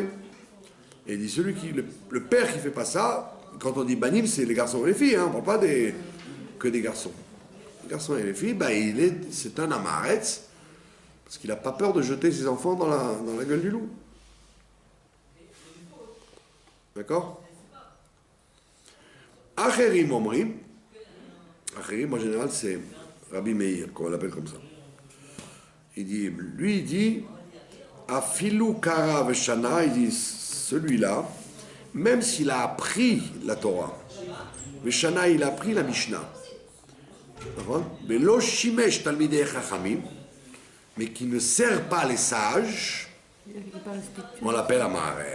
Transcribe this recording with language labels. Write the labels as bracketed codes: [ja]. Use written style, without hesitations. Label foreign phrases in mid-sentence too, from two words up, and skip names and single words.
[fr] Et il dit, le père qui fait pas ça, quand on dit banim, c'est les garçons et les filles, on ne parle pas que des garçons. Les garçons et les filles, c'est un amaretz, parce qu'il n'a pas peur de jeter ses enfants dans la gueule du loup. D'accord? [he] אחרים אומרים. [fr] Acherim, en général, c'est Rabbi Meir, qu'on l'appelle comme ça. Il dit, [he] אפילו קרא ושנה, [fr] il dit, celui-là, même s'il a appris la Torah, Veshana, il a appris la Mishnah, mais [he] לא שימש תלמידי חכמים, [fr] mais qui ne sert pas les sages, on l'appelle amaret.